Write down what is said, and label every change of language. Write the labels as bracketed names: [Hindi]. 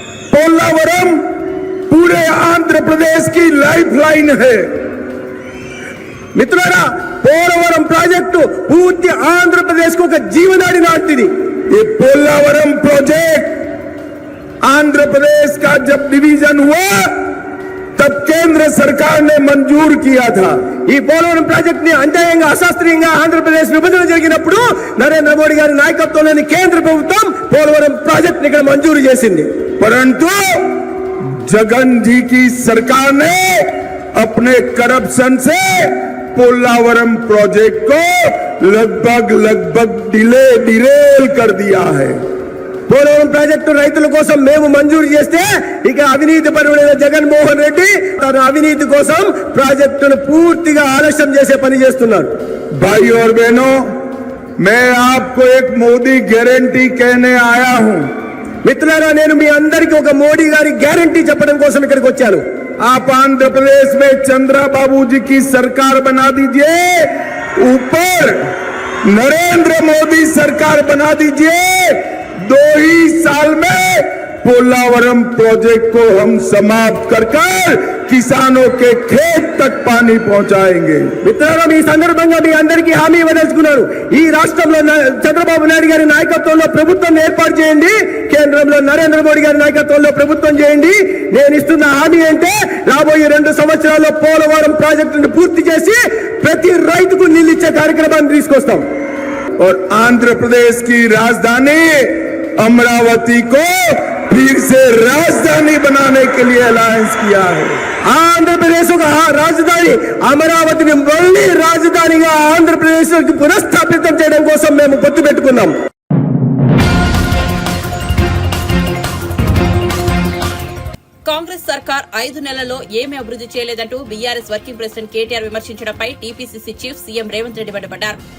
[Hindi] पोलावरम पूरे आंध्र प्रदेश की लाइफलाइन है. [Telugu] మిత్రులారా, పోలవరం ప్రాజెక్టు పూర్తి ఆంధ్రప్రదేశ్ కు ఒక జీవనాడి లాంటిది. [Hindi] ये पोलावरम प्रोजेक्ट आंध्र प्रदेश का जब डिवीजन हुआ तब केंद्र सरकार ने मंजूर किया था. [Telugu] ఈ పోలవరం ప్రాజెక్ట్ ని అన్యాయంగా అశాస్త్రీయంగా ఆంధ్రప్రదేశ్ విభజన జరిగినప్పుడు నరేంద్ర మోడీ గారి నాయకత్వంలోని కేంద్ర ప్రభుత్వం పోలవరం ప్రాజెక్ట్ ని ఇక్కడ మంజూరు చేసింది. [Hindi] परंतु जगन जी की सरकार ने अपने करप्शन से पोलावरम प्रोजेक्ट को लगभग डिरेल कर दिया है. [Telugu] పోలవరం ప్రాజెక్టు రైతుల కోసం మేము మంజూరు చేస్తే ఇక అవినీతి పరుడైన జగన్మోహన్ రెడ్డి తన అవినీతి కోసం ప్రాజెక్టును పూర్తిగా ఆలస్యం చేసే పని చేస్తున్నారు. [Hindi] भाई और बहनों, मैं आपको एक मोदी गारंटी कहने आया हूं. [Telugu] మిత్రులారా, నేను మీ అందరికీ ఒక మోడీ గారి గ్యారంటీ చెప్పడం కోసం ఇక్కడికి వచ్చాను. [Hindi] आप आंध्र प्रदेश में चंद्रबाबू जी की सरकार बना दीजिए, ऊपर नरेंद्र मोदी सरकार बना दीजिए. 2 ही साल में पोलावरम प्रोजेक्ट को हम समाप्त कर किसानों के खेत तक पानी पहुंचाएंगे. [Telugu] మిత్రులారా, ఈ సందర్భంగా మీ అందరికీ హామీ ఇవ్వదలుచుకున్నాను. ఈ రాష్ట్రంలో చంద్రబాబు నాయుడు గారి నాయకత్వంలో ప్రభుత్వం ఏర్పాటు చేయండి, కేంద్రంలో నరేంద్ర మోడీ గారి నాయకత్వంలో ప్రభుత్వం చేయండి. నేను ఇస్తున్న హామీ అంటే రాబోయే 2 సంవత్సరాల్లో పోలవరం ప్రాజెక్టును పూర్తి చేసి ప్రతి రైతుకు నీళ్ళు ఇచ్చే కార్యక్రమాన్ని తీసుకొస్తాం. [Hindi] और आंध्र प्रदेश की राजधानी अमरावती को फिर से राजधानी बनाने के लिए अलायंस किया है. [Telugu] ఆంధ్రప్రదేశ్ ఒక రాజధాని అమరావతిని మళ్ళీ రాజధానిగా ఆంధ్రప్రదేశ్ పునఃస్థాపితం చేయడం కోసం మేము పొత్తు పెట్టుకున్నాం. కాంగ్రెస్ సర్కార్ 5 నెలల్లో ఏమీ అభివృద్ది చేయలేదంటూ BRS working president KTR విమర్శించడంపై TPCC chief CM Revanth Reddy మండిపడ్డారు.